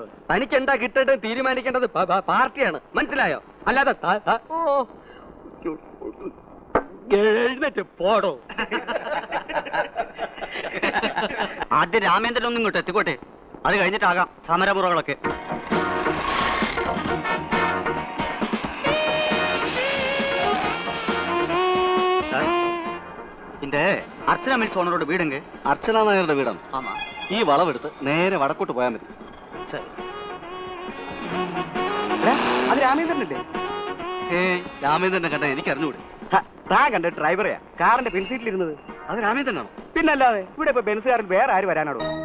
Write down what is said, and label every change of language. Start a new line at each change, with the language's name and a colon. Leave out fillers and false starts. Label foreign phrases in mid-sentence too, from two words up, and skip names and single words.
Malayalam: തനിക്ക് എന്താ കിട്ടട്ടെ തീരുമാനിക്കേണ്ടത് പാർട്ടിയാണ്, മനസ്സിലായോ? അല്ലാതെ എഴുന്നേറ്റ് പോടോ. ആദ്യം രാമേന്ദ്രൻ ഒന്നും ഇങ്ങോട്ട് എത്തിക്കോട്ടെ, അത് കഴിഞ്ഞിട്ടാകാം സമരമുറകളൊക്കെ.
Tamil: இந்த அர்ச்சனா மில்ஸ் ஓனரோட வீடுங்க. அர்ச்சனா நாயரோட வீடம். ஆமா.
Malayalam: ഈ വളവെടുത്ത് നേരെ വടക്കോട്ട് പോയാൽ മതി. ശരി. അത് രാമേന്ദ്രനല്ലേ? രാമേന്ദ്രനെ കണ്ട എനിക്ക് അറിഞ്ഞൂടെ. താൻ കണ്ട ഡ്രൈവറെയാ കാറിന്റെ പിൻസീറ്റിലിരുന്നത്. അത് രാമേന്ദ്രനാണോ? പിന്നല്ലാതെ ഇവിടെ ഇപ്പൊ ബെൻസുകാരിൽ വേറെ ആര് വരാനാടോ?